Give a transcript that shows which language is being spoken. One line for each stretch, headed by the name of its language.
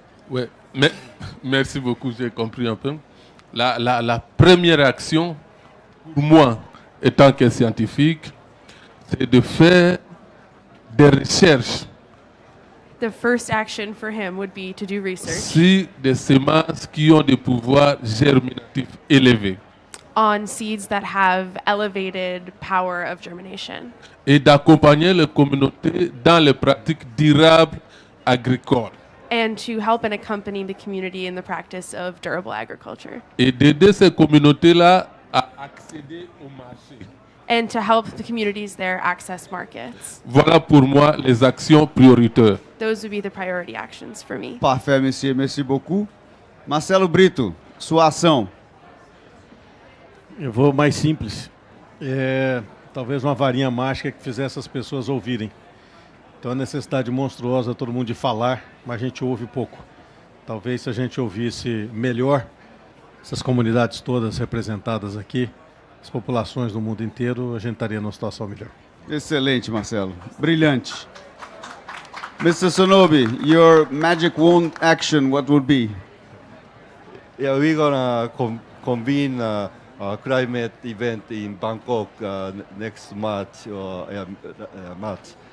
French: Ouais, merci beaucoup, j'ai compris un peu. La première action, pour moi, étant que scientifique, c'est de faire des recherches.
English: The first action for him would be to do research
French: sur des semences qui ont des pouvoirs germinatifs élevés.
English: On seeds that have elevated power of germination.
French: Et d'accompagner les communautés dans les pratiques durables agricoles.
English: And to help and accompany the community in the practice of durable agriculture.
French: Et d'aider ces communautés-là à accéder au marché.
English: And to help the communities there access markets.
French: Voilà pour moi les actions prioritaires.
English: Those would be the priority actions for me.
French: Parfait, monsieur. Merci beaucoup. Marcelo Brito,
Portuguese: sua ação. Eu vou mais simples. Talvez uma varinha mágica que fizesse as pessoas ouvirem. Então a necessidade monstruosa todo mundo de falar, mas a gente ouve pouco. Talvez se a gente ouvisse melhor essas comunidades todas representadas aqui, as populações do mundo inteiro, a gente estaria numa situação melhor. Excelente, Marcelo. Brilhante. Mr.
English: Sonobe, your magic wand action, what would be? Yeah, we're gonna convene a climate event in Bangkok next March. March.